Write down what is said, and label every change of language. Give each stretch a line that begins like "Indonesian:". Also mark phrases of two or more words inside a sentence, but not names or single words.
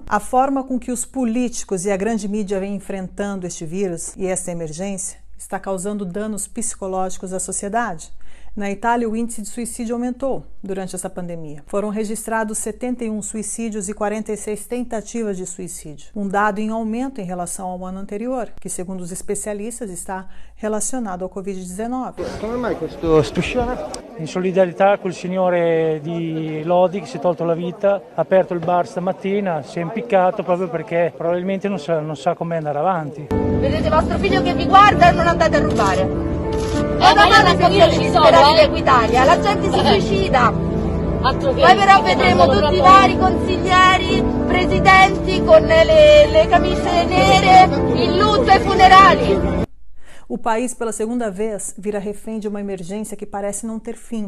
Portuguese: A forma com que os políticos e a grande mídia vêm enfrentando este vírus e esta emergência está causando danos psicológicos à sociedade. Na Itália, o índice de suicídio aumentou durante essa pandemia. Foram registrados 71 suicídios e 46 tentativas de suicídio, um dado em aumento em relação ao ano anterior, que, segundo os especialistas, está relacionado ao Covid-19.
Italian: Come mai questo striscione? In solidarietà col signore di Lodi che si è tolto la vita, ha aperto il bar stamattina, si è impiccato proprio perché probabilmente non sa come andare avanti. Vedete vostro figlio che vi guarda e non andate a rubare. È una mano di disperati di Equitalia, la gente si suicida. Poi però vedremo tutti i vari consiglieri, presidenti con le camicie nere, in lutto ai funerali.
Portuguese: O país, pela segunda vez, vira refém de uma emergência que parece não ter fim.